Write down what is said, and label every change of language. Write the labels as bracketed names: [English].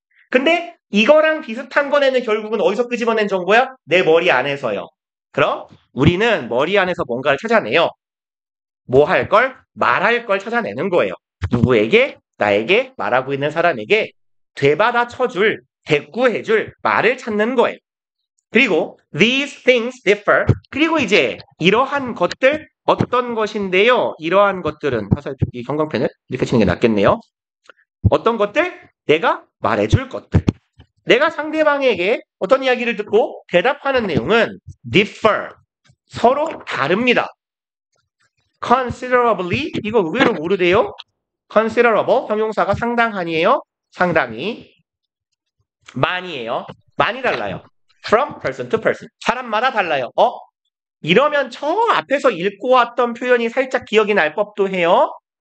[Korean] 근데 이거랑 비슷한 거네는 결국은 어디서 끄집어낸 정보야? 내 머리 안에서요. 그럼 우리는 머리 안에서 뭔가를 찾아내요. 뭐 할 걸? 말할 걸 찾아내는 거예요. 누구에게? 나에게 말하고 있는 사람에게 되받아 쳐줄, 대꾸해줄 말을 찾는 거예요. 그리고 [English] these things differ. [Korean] 그리고 이제 이러한 것들 어떤 것인데요? 이러한 것들은 사실 이 형광펜을 이렇게 치는 게 낫겠네요. 어떤 것들? 내가 말해줄 것들. 내가 상대방에게 어떤 이야기를 듣고 대답하는 내용은 differ. 서로 다릅니다. considerably 이거 의외로 모르대요. considerable 형용사가 상당한이에요. 상당히 많이에요. 많이 달라요. [English] from person to person [Korean] 사람마다 달라요. 이러면 저 앞에서 읽고 왔던 표현이 살짝 기억이 날 법도 해요.